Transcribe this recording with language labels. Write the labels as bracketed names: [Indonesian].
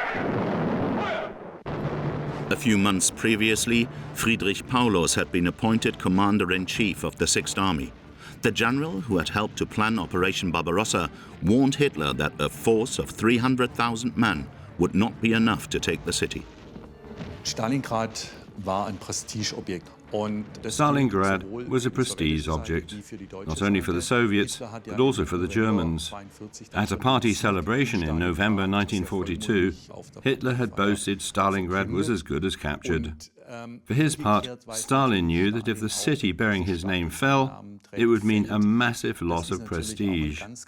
[English] A few months previously, Friedrich Paulus had been appointed commander-in-chief of the Sixth Army. The general who had helped to plan Operation Barbarossa warned Hitler that a force of 300,000 men would not be enough to take the city. [German] Stalingrad war ein Prestigeobjekt. [English] Stalingrad was a prestige object, not only for the Soviets, but also for the Germans. At a party celebration in November 1942, Hitler had boasted Stalingrad was as good as captured. For his part, Stalin knew that if the city bearing his name fell, it would mean a massive loss of prestige.